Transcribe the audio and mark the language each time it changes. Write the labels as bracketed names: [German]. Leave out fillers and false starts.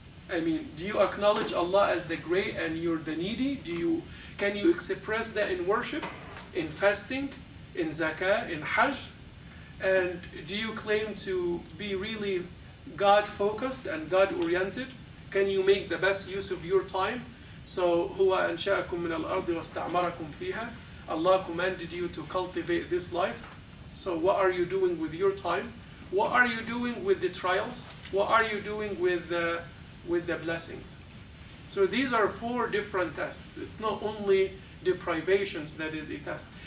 [English] I mean, do you acknowledge Allah as the great and you're the needy? Can you express that in worship, in fasting, in zakah, in hajj? And do you claim to be really God-focused and God-oriented? Can you make the best use of your time? [Arabic] So, هو أنشأكم من الأرض واستعمركم فيها. [English] Allah commanded you to cultivate this life. So what are you doing with your time? What are you doing with the trials? What are you doing with the blessings? So these are 4 different tests. It's not only deprivations that is a test.